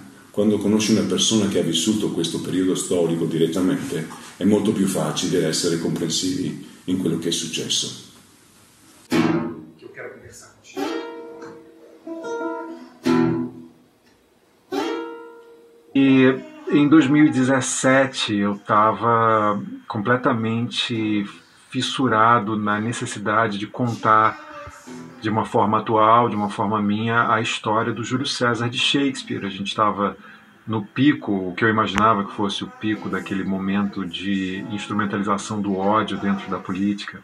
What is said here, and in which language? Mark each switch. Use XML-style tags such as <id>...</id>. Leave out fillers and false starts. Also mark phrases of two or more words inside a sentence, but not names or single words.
<it>Quando conosci una persona che ha vissuto questo periodo storico direttamente è molto più facile essere comprensivi in quello che è successo.</it> <pt>E em 2017 eu estava completamente fissurado na necessidade de contar de uma forma atual, de uma forma minha, a história do Júlio César de Shakespeare. A gente estava no pico, o que eu imaginava que fosse o pico daquele momento de instrumentalização do ódio dentro da política.</pt>